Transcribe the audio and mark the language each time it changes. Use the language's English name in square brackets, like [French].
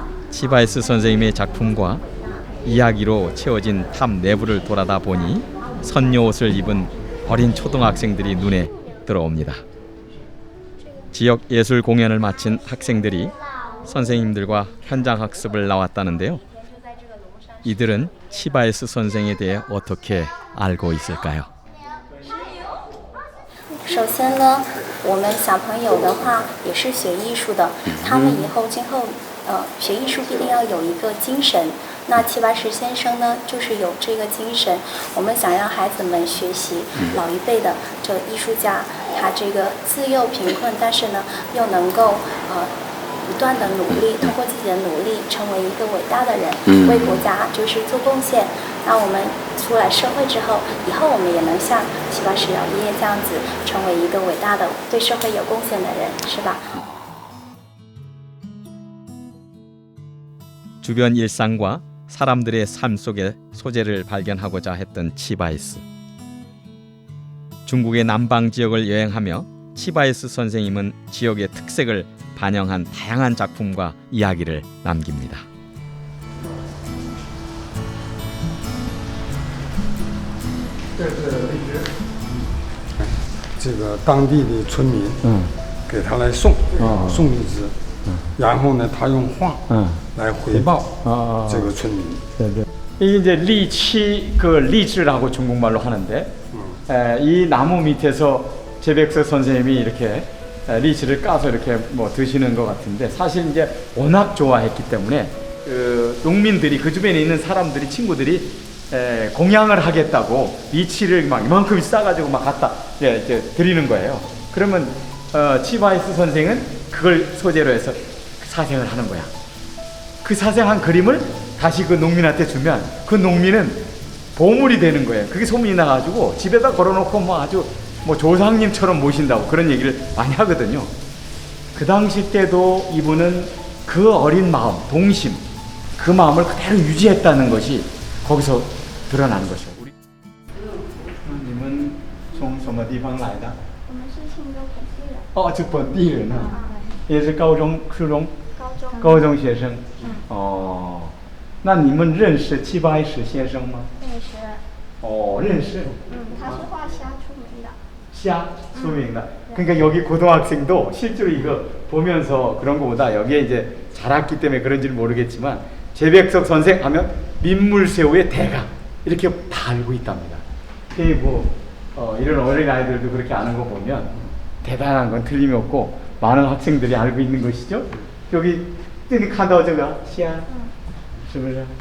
[Korean] 치바이스 선생님의 작품과 이야기로 채워진 탑 내부를 돌아다 보니 선녀 옷을 입은 어린 초등학생들이 눈에 들어옵니다. 지역 예술 공연을 마친 학생들이 선생님들과 현장 학습을 나왔다는데요. 이들은 치바이스 선생에 대해 어떻게 알고 있을까요? [Chinese] 首先呢，我们小朋友的话也是学艺术的，他们今后学艺术必定要有一个精神。那齐白石先生呢，就是有这个精神。我们想让孩子们学习老一辈的这艺术家，他这个自幼贫困，但是呢又能够不断的努力，通过自己的努力成为一个伟大的人，为国家就是做贡献。那我们出来社会之后，以后我们也能像齐白石老爷爷这样子，成为一个伟大的对社会有贡献的人，是吧？ [Korean] 주변 일상과 사람들의 삶 속의 소재를 발견하고자 했던 치바이스. 중국의 남방 지역을 여행하며 치바이스 선생님은 지역의 특색을 반영한 다양한 작품과 이야기를 남깁니다. [Chinese] 这个当地的村民给他来送送荔枝，然后呢，他用画来回报这个村民。 [Korean] 이게 이제 리치그 리즈라고 중국말로 하는데 이 나무 밑에서 제백석 선생님이 이렇게 리치를 까서 이렇게 뭐 드시는 것 같은데 사실 이제 워낙 좋아했기 때문에 그 농민들이 그 주변에 있는 사람들이 친구들이 공양을 하겠다고 리치를 막 이만큼 싸가지고 막 갖다 이제 드리는 거예요. 그러면 치바이스 선생은 그걸 소재로 해서 사생을 하는 거야. 그 사생한 그림을 다시 그 농민한테 주면 그 농민은 보물이 되는 거예요. 그게 소문이 나가지고 집에다 걸어놓고 뭐 아주 뭐 조상님처럼 모신다고 그런 얘기를 많이 하거든요. 그 당시 때도 이분은 그 어린 마음, 동심, 그 마음을 그대로 유지했다는 것이 거기서 드러나는 것이죠. 우리 님은 [Chinese] 从什么地方来的？我们是庆州本地人。哦，这本地人啊，也是高中、初中、高中学生。哦，那你们认识齐白石先生吗？认识。哦，认识。他是画虾出名的。 [Korean] 샤 수명이다. 그러니까 여기 고등학생도 실제로 이거 보면서 그런 거보다 여기에 이제 자랐기 때문에 그런지는 모르겠지만 제백석 선생 하면 민물새우의 대가 이렇게 다 알고 있답니다. 뭐 이런 어린 아이들도 그렇게 아는 거 보면 대단한 건 틀림이 없고 많은 학생들이 알고 있는 것이죠. 여기 여기 [Chinese] 看到这个虾是不是？